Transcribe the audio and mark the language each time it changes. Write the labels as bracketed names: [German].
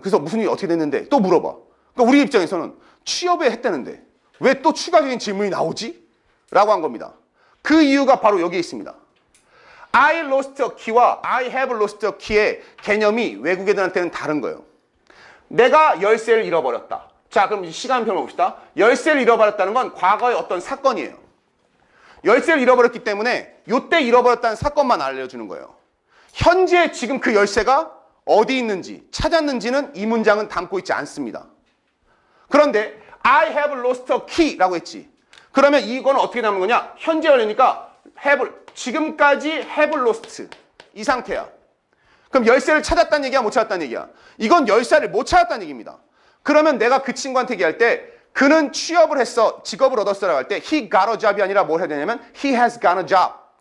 [Korean] 그래서 무슨 일이 어떻게 됐는데 또 물어봐. 그러니까 우리 입장에서는 취업에 했다는데 왜 또 추가적인 질문이 나오지? 라고 한 겁니다. 그 이유가 바로 여기에 있습니다. [English] I lost a key [Korean] 와 [English] I have lost a key [Korean] 의 개념이 외국 애들한테는 다른 거예요. 내가 열쇠를 잃어버렸다. 자, 그럼 시간표를 봅시다. 열쇠를 잃어버렸다는 건 과거의 어떤 사건이에요. 열쇠를 잃어버렸기 때문에 이때 잃어버렸다는 사건만 알려주는 거예요. 현재 지금 그 열쇠가 어디 있는지 찾았는지는 이 문장은 담고 있지 않습니다. 그런데 [English] I have lost a key [Korean] 라고 했지. 그러면 이거는 어떻게 남은 거냐? 현재 열리니까 지금까지 have lost 이 상태야. 그럼 열쇠를 찾았다는 얘기야, 못 찾았다는 얘기야? 이건 열쇠를 못 찾았다는 얘기입니다. 그러면 내가 그 친구한테 얘기할 때 그는 취업을 했어, 직업을 얻었어라고 할 때 [English] he got a job [Korean] 이 아니라 뭘 해야 되냐면 [English] he has got a job.